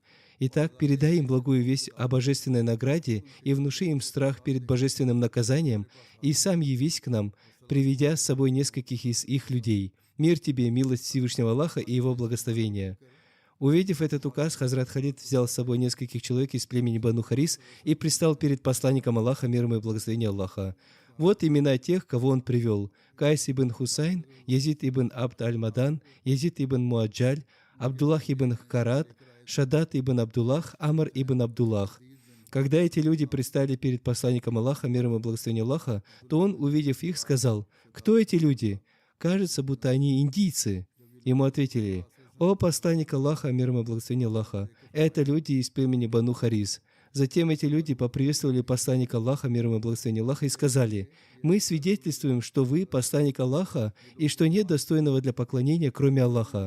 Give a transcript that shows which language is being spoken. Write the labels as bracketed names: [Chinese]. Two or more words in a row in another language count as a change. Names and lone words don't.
[Russian] Итак, передай им благую весть о божественной награде и внуши им страх перед божественным наказанием, и сам явись к нам, приведя с собой нескольких из их людей. Мир тебе, милость Всевышнего Аллаха и Его благословения». Увидев этот указ, Хазрат Халид взял с собой нескольких человек из племени Бану Харис и пристал перед посланником Аллаха, мир ему и благословение Аллаха. Вот имена тех, кого он привел: Кайс ибн Хусайн, Язид ибн Абд аль-Мадан, Язид ибн Муаджаль, Абдуллах ибн Карат, Шадат ибн Абдуллах, Амар ибн Абдуллах. Когда эти люди предстали перед посланником Аллаха, мир ему и благословение Аллаха, то он, увидев их, сказал: «Кто эти люди? Кажется, будто они индийцы». Ему ответили: «О посланник Аллаха, мир ему и благословение Аллаха, это люди из племени Бану Харис». Затем эти люди поприветствовали посланника Аллаха, мир ему и благословение Аллаха, и сказали: «Мы свидетельствуем, что вы посланник Аллаха, и что нет достойного для поклонения, кроме Аллаха».